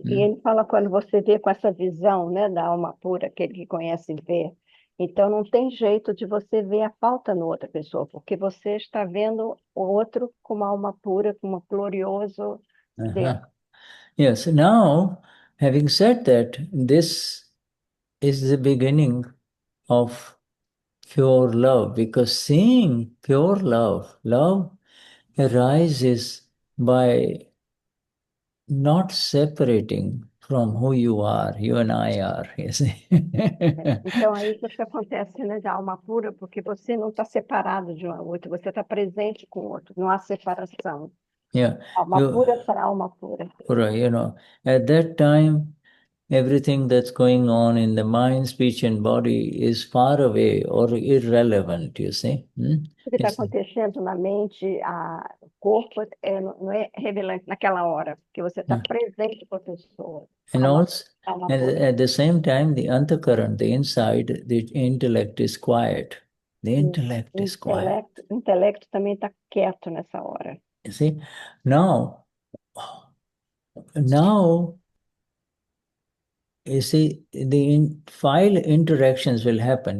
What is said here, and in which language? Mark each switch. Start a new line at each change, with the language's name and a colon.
Portuguese: E ele fala quando você vê com essa visão, né, da alma pura, aquele que conhece vê. Então não tem jeito de você ver a falta na outra pessoa, porque você está vendo o outro como alma pura, como glorioso Deus.
English: Yes, now, having said that, this is the beginning of pure love, because seeing pure love arises by not separating from who you and I are, you see.
Portuguese: Então é isso que acontece, né, da alma pura, porque você não está separado de um ao outro, você está presente com o outro, não há separação.
English: Yeah,
Portuguese: Alma pura para alma pura.
English: At that time, everything that's going on in the mind, speech, and body is far away or irrelevant, you see.
Portuguese: O que está acontecendo na mente, o corpo, não é relevante naquela hora, porque você está presente com a pessoa.
English: And also, at the same time, the antakaran, the inside, the intellect is quiet. The intellect is quiet.
Portuguese: O intelecto também está quieto nessa hora.
English: You see, now, you see, the file interactions will happen.